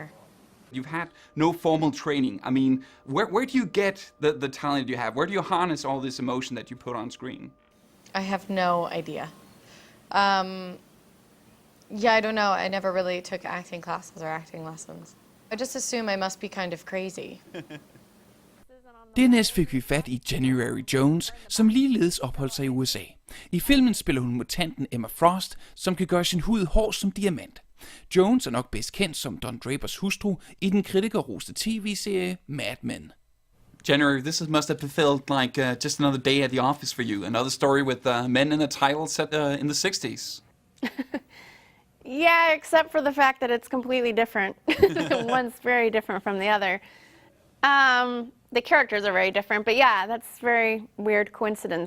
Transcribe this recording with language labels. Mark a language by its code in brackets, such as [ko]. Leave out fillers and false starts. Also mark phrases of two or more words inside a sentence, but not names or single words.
[en] You've had no formal training. I mean, where do you get the talent you have? Where do you harness all this emotion that you put on screen? I have no idea. I don't know. I never really took acting classes or acting lessons. I just assume I must be kind of crazy. [da] Dernæst fik vi fat i January Jones, som ligeledes opholdt sig i USA. I filmen spiller hun mutanten Emma Frost, som kan gøre sin hud hård som diamant. Jones er nok bedst kendt som Don Drapers hustru i den kritikerroste tv-serie Mad Men. [en] January, this must have felt like just another day at the office for you. Another story with men in a title set in the 60s. Yeah, except for the fact that it's completely different. One's very different from the other. The characters are very different, but yeah, that's a very weird coincidence.